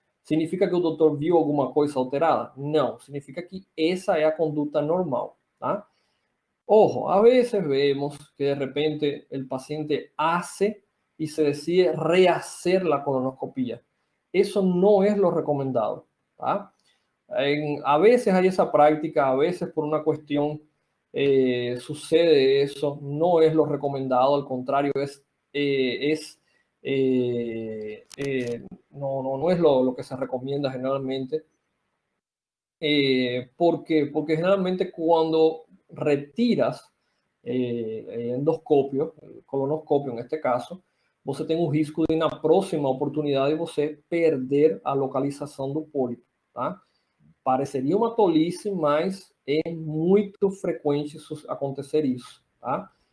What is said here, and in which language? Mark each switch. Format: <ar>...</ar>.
<pt>Significa que o doutor viu alguma coisa alterada? Não, significa que essa é a conduta normal, tá?</pt> <es>Ojo, a veces vemos que de repente el paciente hace y se decide rehacer la colonoscopia. Eso no es lo recomendado, ¿tá? A veces hay esa práctica, a veces por una cuestión sucede eso, no es lo recomendado, al contrario, no es lo que se recomienda generalmente. Porque generalmente cuando retiras endoscopio, colonoscopio en este caso,</es> <pt>você tem um risco de na próxima oportunidade você perder a localização do pólipo, tá? Pareceria uma tolice, mas é muito frequente acontecer isso, tá?</pt>